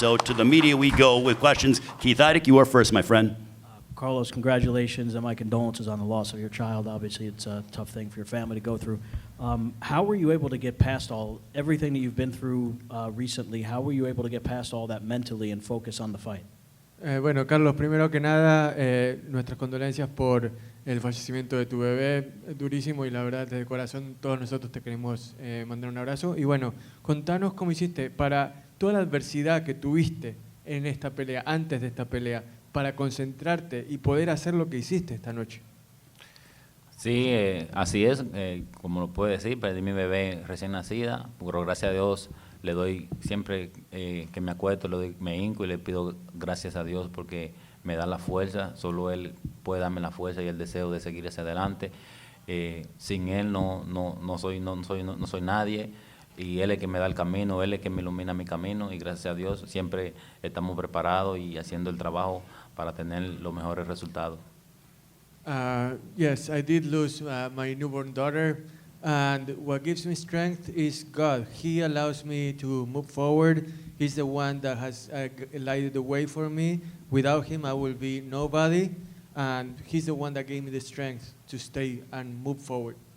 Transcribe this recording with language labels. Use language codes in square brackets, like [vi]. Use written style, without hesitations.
[en] So to the media we go with questions. Keith Idec, you are first, my friend. Carlos, congratulations and my condolences on the loss of your child. Obviously, it's a tough thing for your family to go through. How were you able to get past everything that you've been through recently? How were you able to get past all that mentally and focus on the fight? [es] Bueno, Carlos, primero que nada, nuestras condolencias por el fallecimiento de tu bebé, durísimo, y la verdad, desde el corazón, todos nosotros te queremos mandar un abrazo. Y bueno, contanos cómo hiciste para toda la adversidad que tuviste en esta pelea, antes de esta pelea, para concentrarte y poder hacer lo que hiciste esta noche. Sí, así es, como lo puedo decir, perdí mi bebé recién nacida, pero gracias a Dios le doy, siempre que me acuesto, me hinco y le pido gracias a Dios porque me da la fuerza, solo Él puede darme la fuerza y el deseo de seguir hacia adelante. Sin Él no soy nadie, y Él es el que me da el camino, Él es el que me ilumina mi camino, y gracias a Dios siempre estamos preparados y haciendo el trabajo para tener los mejores resultados. [en] Yes, I did lose my newborn daughter, and what gives me strength is God. He allows me to move forward. He's the one that has lighted the way for me. Without Him, I will be nobody, and He's the one that gave me the strength to stay and move forward.